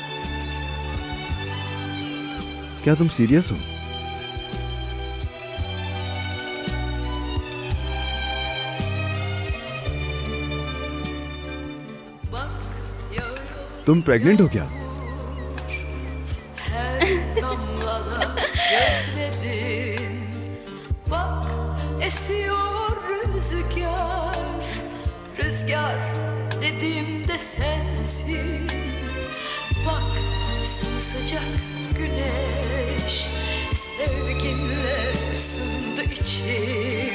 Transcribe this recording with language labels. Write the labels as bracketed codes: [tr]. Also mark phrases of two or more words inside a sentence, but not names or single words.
[hi] क्या तुम सीरियस हो? तुम प्रेग्नेंट हो क्या? [tr] Her damlada gözlerin. Bak esiyor rüzgar, rüzgar dediğimde sensin. Bak sımsıcak güneş, sevginle ısındı içim.